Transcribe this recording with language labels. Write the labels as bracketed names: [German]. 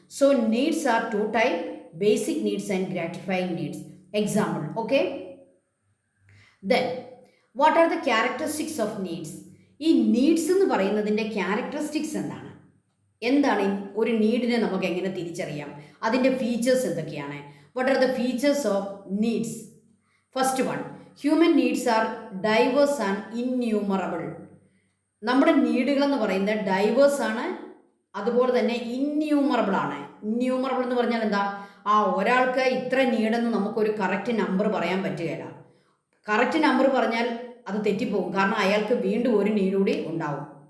[English] So needs are 2 type, basic needs and gratifying needs. Example. Okay, then what are the characteristics of needs? [Malayalam] ഈ needs എന്ന് പറയുന്നതിൻ്റെ characteristics എന്താണ്? എന്താണ് ഒരു നീഡിനെ നമുക്ക് എങ്ങനെ തിരിച്ചറിയാം? അതിൻ്റെ ഫീച്ചേഴ്സ് എന്തൊക്കെയാണ്? [English] What are the features of needs? First one, human needs are diverse and innumerable. [Malayalam] നമ്മുടെ നീഡുകളെന്ന് പറയുന്നത് ഡൈവേഴ്സ് ആണ്, അതുപോലെ തന്നെ ഇന്യൂമറബിൾ ആണ്. ഇന്യൂമറബിൾ എന്ന് പറഞ്ഞാൽ എന്താ? ഒരാൾക്ക് ഇത്ര നീഡെന്ന് നമുക്കൊരു കറക്റ്റ് നമ്പർ പറയാൻ പറ്റുകയില്ല. കറക്റ്റ് നമ്പർ പറഞ്ഞാൽ അത് തെറ്റിപ്പോകും, കാരണം അയാൾക്ക് വീണ്ടും ഒരു നീഡ് കൂടി ഉണ്ടാവും.